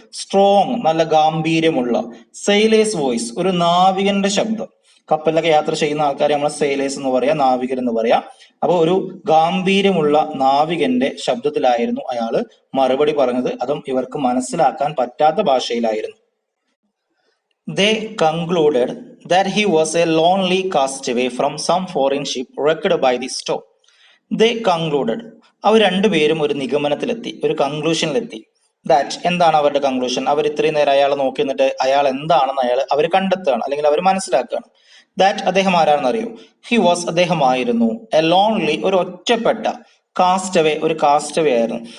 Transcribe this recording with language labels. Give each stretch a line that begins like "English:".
Malayalam: Strong നല്ല ഗാംഭീര്യമുള്ള,
English: sailor's voice
Malayalam: ഒരു നാവികന്റെ ശബ്ദം. കപ്പലിലൊക്കെ യാത്ര ചെയ്യുന്ന ആൾക്കാരെ നമ്മൾ സെയിലേഴ്സ് എന്ന് പറയാം, നാവികർ എന്ന് പറയാം. അപ്പൊ ഒരു ഗാംഭീര്യമുള്ള നാവികന്റെ ശബ്ദത്തിലായിരുന്നു അയാൾ മറുപടി പറഞ്ഞത്. അതും ഇവർക്ക് മനസ്സിലാക്കാൻ പറ്റാത്ത ഭാഷയിലായിരുന്നു.
English: They concluded that he was a lonely castaway from some foreign ship wrecked by the storm. They concluded.
Malayalam: അവർ രണ്ടുപേരും ഒരു നിഗമനത്തിലെത്തി, ഒരു കൺക്ലൂഷനിലെത്തി. ദാറ്റ് എന്താണ് അവരുടെ കൺക്ലൂഷൻ? അവർ ഇത്രയും നേരം അയാളെ നോക്കി നിന്നിട്ട് അയാൾ എന്താണെന്ന് അവർ കണ്ടെത്തുകയാണ്, അല്ലെങ്കിൽ അവർ മനസ്സിലാക്കുകയാണ്. ദാറ്റ് അദ്ദേഹം ആരാണെന്ന് അറിയോ?
English: he was
Malayalam: അദ്ദേഹമായിരുന്നു
English: a lonely
Malayalam: ഒരു ഒറ്റപ്പെട്ട, കാസ്റ്റവേ ഒരു കാസ്റ്റവേ ആയിരുന്നു.